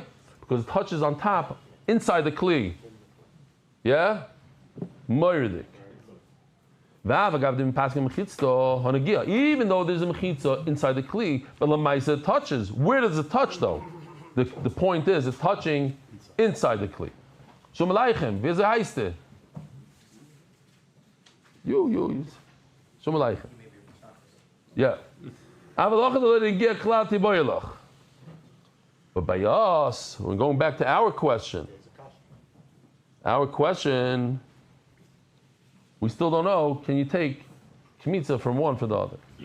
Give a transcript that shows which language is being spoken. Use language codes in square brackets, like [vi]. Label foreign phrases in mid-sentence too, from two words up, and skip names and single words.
[en] Because it touches on top inside the kli. Yeah? Moirdik. Even though there's a mechitza inside the kli, but lamaisa it touches. Where does it touch though? The point is it's touching inside the kli. [he] שלום עליכם. [de] Wie heißt [en] it? You. [he] שלום עליכם. Yeah. [en] But by us, we're going back to our question. We still don't know, can you take kmitza from one for the other?